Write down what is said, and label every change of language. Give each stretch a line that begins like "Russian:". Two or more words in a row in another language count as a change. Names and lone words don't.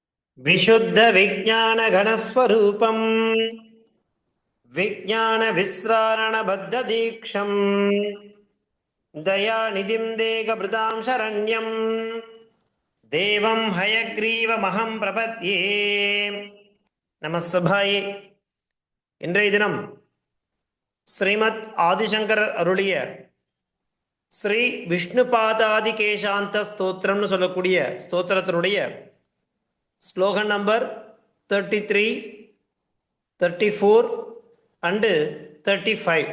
Sanskrit: विशुद्ध विज्ञान घनस्वरूपम विज्ञान विस्रारण बद्ध दीक्षम दयानिधिं देहभृतां शरण्यं देवं हयग्रीवमहं प्रपद्ये நமஸ்தபாயே.
Tamil: இன்றைய தினம் ஸ்ரீமத் ஆதிசங்கர் அருளிய ஸ்ரீ விஷ்ணுபாதாதி கேசாந்த ஸ்தோத்திரம்னு சொல்லக்கூடிய ஸ்தோத்திரத்தினுடைய ஸ்லோகன் நம்பர் 33, 34 அண்டு 35.